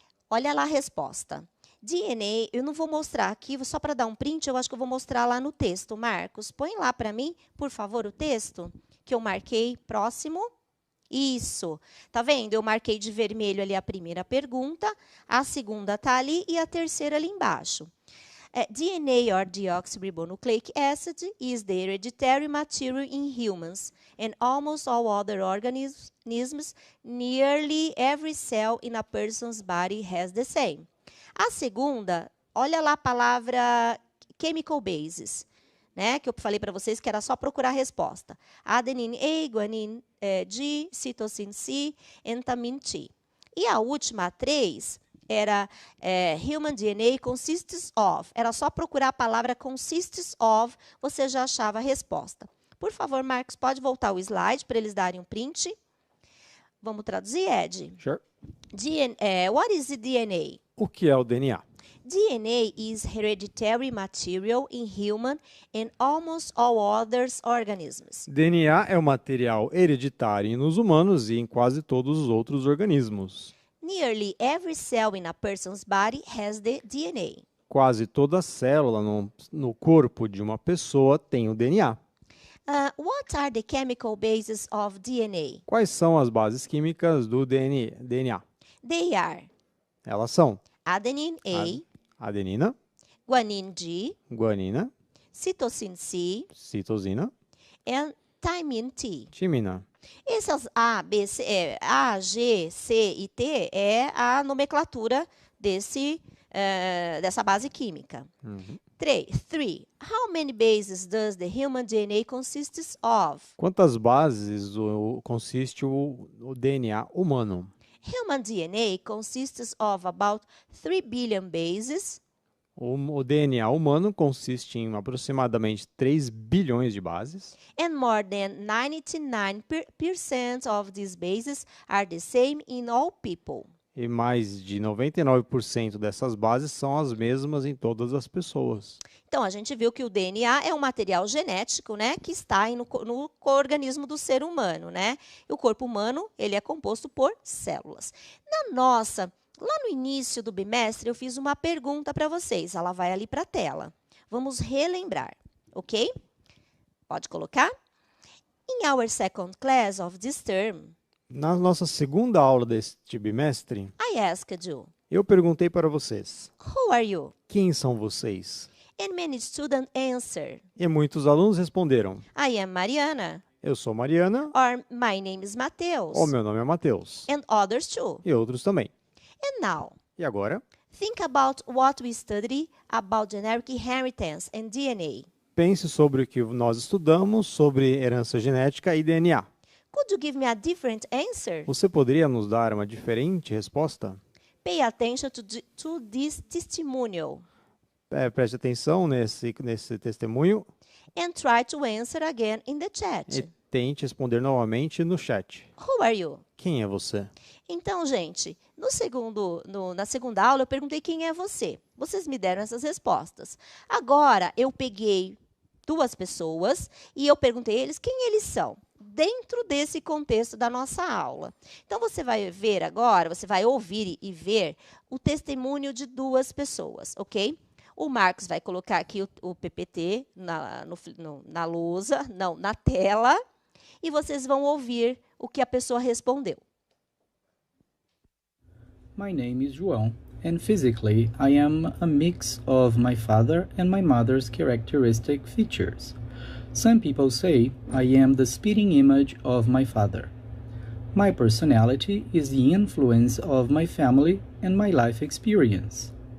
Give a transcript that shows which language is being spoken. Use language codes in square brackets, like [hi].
[pt] Olha lá a resposta. DNA, eu não vou mostrar aqui, só para dar um print, eu acho que eu vou mostrar lá no texto. Marcos, põe lá para mim, por favor, o texto que eu marquei próximo. Isso. Tá vendo? Eu marquei de vermelho ali a primeira pergunta, a segunda tá ali e a terceira ali embaixo. [en] DNA, or deoxyribonucleic acid, is the hereditary material in humans and almost all other organisms. Nearly every cell in a person's body has the same. [pt] A segunda, olha lá a palavra chemical bases, né? Que eu falei para vocês que era só procurar a resposta. [en] Adenine A, guanine G, cytosine C, and thymine T. [pt] E a última, a 3, era [en] human DNA consists of. [pt] Era só procurar a palavra consists of, você já achava a resposta. Por favor, Marcos, pode voltar o slide para eles darem um print. Vamos traduzir, Ed? [en] Sure. What is the DNA? [pt] O que é o DNA? [en] DNA is hereditary material in human and almost all other organisms. [pt] DNA é o material hereditário nos humanos e em quase todos os outros organismos. [en] Nearly every cell in a person's body has the DNA. [pt] Quase toda célula no corpo de uma pessoa tem o DNA. [en] What are the chemical bases of DNA? [pt] Quais são as bases químicas do DNA? [en] They are [pt] Elas são [en] adenine A, [pt] adenina, [en] guanine G, [pt] guanina, [en] cytosine C, [pt] citosina, [en] and thymine T. [pt] timina. Essas A, B, C, A, G, C e T é a nomenclatura dessa base química. 3. [en] How many bases does the human DNA consist of? [pt] Quantas bases consiste o DNA humano? [en] Human DNA consists of about 3 billion bases. [pt] O DNA humano consiste em aproximadamente 3 bilhões de bases. [en] And more than 99% of these bases are the same in all people. [pt] E mais de 99% dessas bases são as mesmas em todas as pessoas. Então, a gente viu que o DNA é um material genético, né, que está no organismo do ser humano, né? E o corpo humano, ele é composto por células. Lá no início do bimestre, eu fiz uma pergunta para vocês. Ela vai ali para a tela. Vamos relembrar, ok? Pode colocar? [en] In our second class of this term, [pt] Na nossa segunda aula deste bimestre, [en] I asked you, [pt] eu perguntei para vocês, [en] who are you? [pt] quem são vocês? [en] And many students answered, [pt] E muitos alunos responderam, [en] I am Mariana, [pt] eu sou Mariana, [en] or my name is Mateus, [pt] ou meu nome é Mateus. [en] and others too. [pt] E outros também. [en] And now, [pt] E agora, [en] think about what we studied about genetic inheritance and DNA. [pt] pense sobre o que nós estudamos sobre herança genética e DNA. [en] Could you give me a different answer? [pt] Você poderia nos dar uma diferente resposta? [en] Pay attention to this testimonial [pt] Preste atenção nesse testemunho [en] and try to answer again in the chat. [pt] e tente responder novamente no chat. [en] Who are you? [pt] Quem é você? Então, gente, na segunda aula eu perguntei quem é você. Vocês me deram essas respostas. Agora, eu peguei 2 pessoas e eu perguntei a eles quem eles são, dentro desse contexto da nossa aula. Então, você vai ver agora, você vai ouvir e ver o testemunho de 2 pessoas, ok? O Marcos vai colocar aqui o PPT na lousa, não, na tela, e vocês vão ouvir o que a pessoa respondeu. [en] My name is João, and physically I am a mix of my father and my mother's characteristic features. Some people say I am the spitting image of my father. My personality is the influence of my family and my life experience.